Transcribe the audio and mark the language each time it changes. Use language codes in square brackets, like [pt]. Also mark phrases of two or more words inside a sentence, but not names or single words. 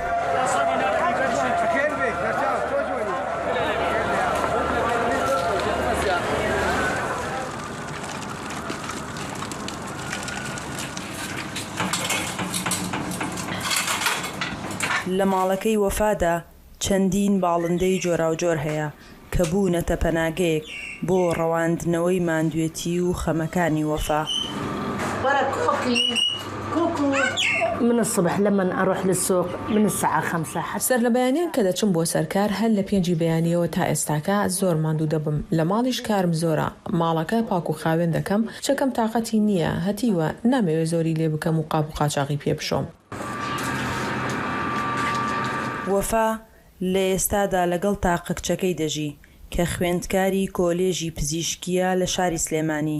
[ckb] لە ماڵەکەی وەفادا چەندین باڵندەی جۆراوجۆر هەیە کە بوونەتە پەناگەیەک بۆ ڕەواندنەوەی ماندوێتی و خەمەکانی وەفا. [ar] من الصبح لما أروح للسوق من الساعة 5 [ckb] سەر لە بەیانیان کە دەچم بۆ سەرکار هەر لە 5 بەیانیەوە تا ئێستاکە زۆر ماندوو دەبم. لە ماڵیش کارم زۆرە، ماڵەکە پاک و خاوێن دەکەم، چەکەم تااقەتی نییە، هەتیوە نامەوێت زۆری لێ بکەم و قاپ و قاچاقی پێ بشۆم. وەفا لە ئێستادا لەگەڵ تاقە کچەکەی دەژی کە خوێندکاری کۆلێژی پزیشکیە لە شاری سلێمانی.